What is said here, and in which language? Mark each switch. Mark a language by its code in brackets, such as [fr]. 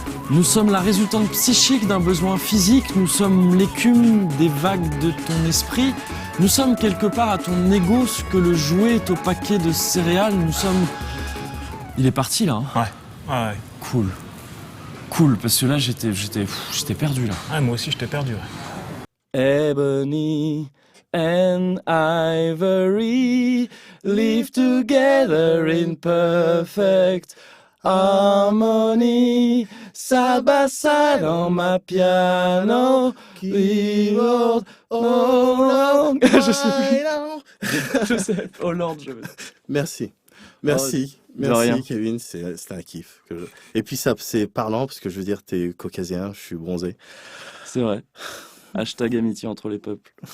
[fr] Nous sommes la résultante psychique d'un besoin physique, nous sommes l'écume des vagues de ton esprit, nous sommes quelque part à ton ego ce que le jouet est au paquet de céréales, nous sommes... Il est parti là, hein? Ouais. Cool. Cool, parce que là j'étais perdu là. Ouais, moi aussi j'étais perdu. [en] Ebony and ivory live together in perfect harmony, side by side on my piano, we wrote Hollande. [fr] Je sais, Hollande, je veux dire. Merci. de rien. Merci Kevin, c'était un kiff. Et puis ça, c'est parlant, parce que je veux dire, t'es caucasien, je suis bronzé. C'est vrai. Hashtag amitié entre les peuples.